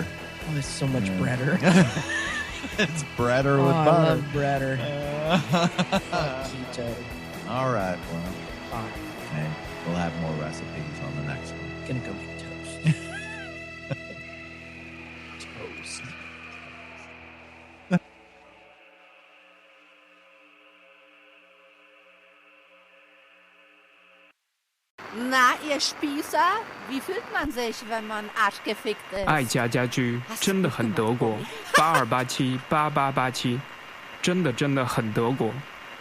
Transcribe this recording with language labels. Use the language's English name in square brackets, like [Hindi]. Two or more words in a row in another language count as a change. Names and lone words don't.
[English] Oh, there's so much breader. It's breader with I butter. love breader. Keto. All right. Well, Fine. hey, we'll have more recipes on the next one. Gonna go make toast. Toast. [German] Na, ihr Spießer, wie fühlt man sich, wenn man arschgefickt ist? [Chinese] 爱家家居真的很德国，82878887，真的很德国。